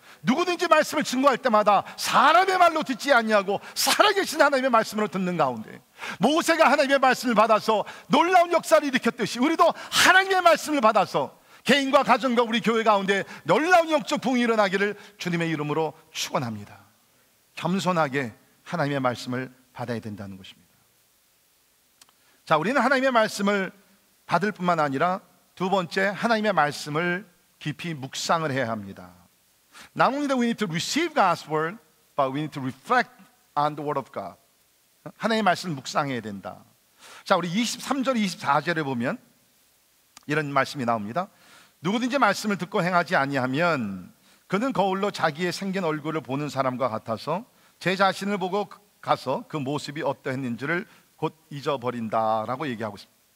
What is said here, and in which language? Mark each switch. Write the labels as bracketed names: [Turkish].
[Korean] 누구든지 말씀을 증거할 때마다 사람의 말로 듣지 아니하고 살아계신 하나님의 말씀으로 듣는 가운데 모세가 하나님의 말씀을 받아서 놀라운 역사를 일으켰듯이 우리도 하나님의 말씀을 받아서 개인과 가정과 우리 교회 가운데 놀라운 영적 부흥이 일어나기를 주님의 이름으로 축원합니다. 겸손하게 하나님의 말씀을 받아야 된다는 것입니다. 자, 우리는 하나님의 말씀을 받을 뿐만 아니라 두 번째, 하나님의 말씀을 깊이 묵상을 해야 합니다. [English] Not only that we need to receive God's word, but we need to reflect on the word of God. [Korean] 하나님의 말씀을 묵상해야 된다. 자, 우리 23절, 24절에 보면 이런 말씀이 나옵니다. 누구든지 말씀을 듣고 행하지 아니하면 그는 거울로 자기의 생긴 얼굴을 보는 사람과 같아서 제 자신을 보고 가서 그 모습이 어떠했는지를 곧 잊어버린다라고 얘기하고 있습니다.